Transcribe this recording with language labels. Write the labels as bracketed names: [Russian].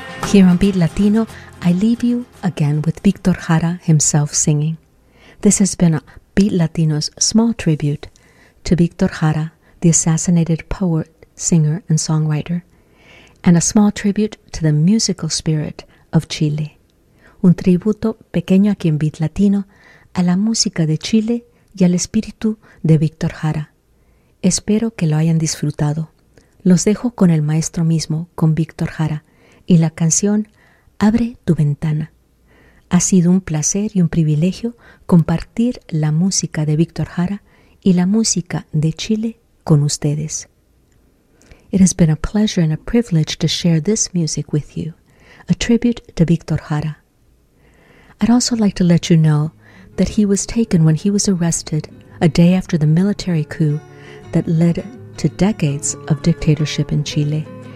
[English] Here on Beat Latino, I leave you again with Víctor Jara himself singing. This has been Beat Latino's small tribute to Víctor Jara, the assassinated poet, singer, and songwriter, and a small tribute to the musical spirit of Chile. [Spanish] Un tributo pequeño aquí en Beat Latino a la música de Chile y al espíritu de Víctor Jara. Espero que lo hayan disfrutado. Los dejo con el maestro mismo, con Víctor Jara, y la canción Abre tu ventana. Ha sido un placer y un privilegio compartir la música de Víctor Jara y la música de Chile con ustedes. [English] It has been a pleasure and a privilege to share this music with you, a tribute to Víctor Jara. I'd also like to let you know that he was taken when he was arrested a day after the military coup that led to decades of dictatorship in Chile.